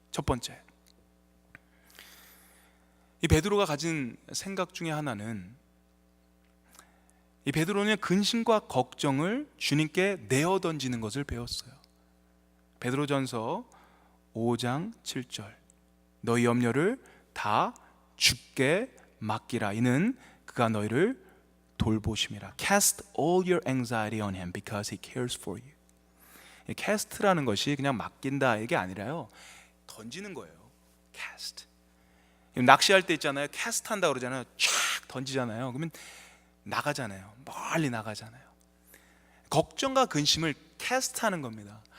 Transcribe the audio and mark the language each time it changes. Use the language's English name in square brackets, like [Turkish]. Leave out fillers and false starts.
[Korean] 첫 번째, 이 베드로가 가진 생각 중에 하나는, 이 베드로는 근심과 걱정을 주님께 내어 던지는 것을 배웠어요. 베드로전서 5장 7절, 너희 염려를 다 주께 맡기라, 이는 그가 너희를 돌보심이라. [English] Cast all your anxiety on him because he cares for you. [Korean] cast라는 것이 그냥 맡긴다 이게 아니라요, 던지는 거예요. cast. 낚시할 때 있잖아요, cast 한다 그러잖아요. 쫙 던지잖아요. 그러면 나가잖아요. 멀리 나가잖아요. 걱정과 근심을 cast 하는 겁니다.